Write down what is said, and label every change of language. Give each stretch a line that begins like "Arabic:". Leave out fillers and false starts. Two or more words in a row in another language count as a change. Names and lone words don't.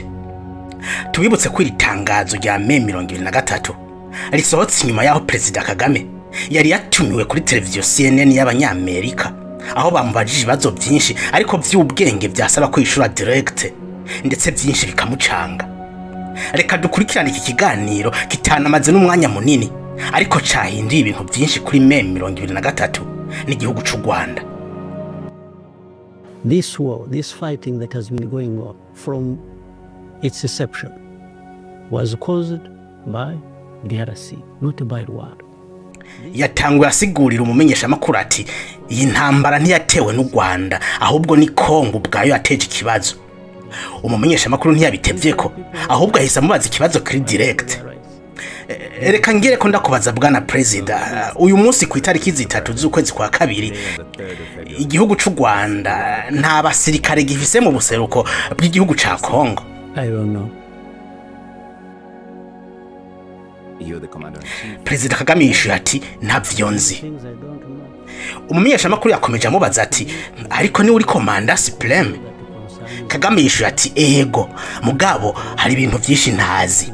Rundi: Tubibutse ko iri tangazo rya M23 risohotse nyuma yaho Prezida Kagame yari yatumiwe kuri televiziyo CNN y'Abanyamerika aho bamubajije ibibazo byinshi ariko by'ubwenge byasaba ko yishura direct ndetse byinshi bikamucanga. Reka dukurikirane iki kiganiro kitanamaze n'umwanya munini ariko cahinduye ibintu byinshi kuri M23 n'igihugu c'u Rwanda.
English: This war, this fighting that has been going on from its inception was caused by DRC, not by Rwanda.
Rundi: Yatanguye asigurira umumenyesha makuru ati iyi ntambara ntiyatewe n'u Rwanda ahubwo ni CONGO ubwayo yateje ikibazo. Umumenyesha makuru ntiyabitevye ko ahubwo ahise amubaza ikibazo kuri direct. Reka ngire ko ndakubaza bwana Prezida, uyu munsi ku itariki 3 z'ukwezi kwa kabiri igihugu c'u Rwanda nta basirikare gifise mu buseruko bw'igihugu ca CONGO.
English: I don't know.
Rundi: Prezida Kagame yishuye ati ntavyo nzi. Umumenyesha makuru yakomeje amubaza ati ariko ni uri komanda supreme? Kagame yishuye ati ego mugabo hari ibintu byinshi ntazi.